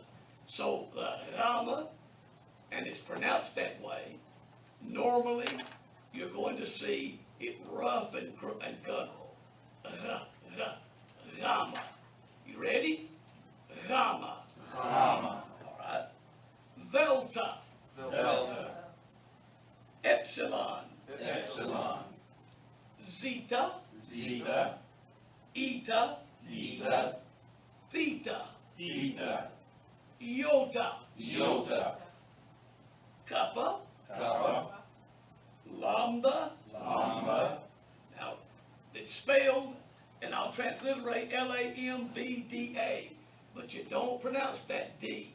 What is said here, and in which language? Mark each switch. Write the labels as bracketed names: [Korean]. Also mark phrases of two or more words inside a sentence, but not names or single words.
[English] So Rama, and it's pronounced that way, normally you're going to see it rough and guttural. Rama. You ready? Rama. Rama. All right. Delta. Delta. Epsilon. Epsilon. Zeta. Zeta. Eta. Eta. Theta. Theta. Iota. Iota. Kappa. Kappa. Lambda. Lambda. Now, it's spelled, and I'll transliterate Lambda, but you don't pronounce that D.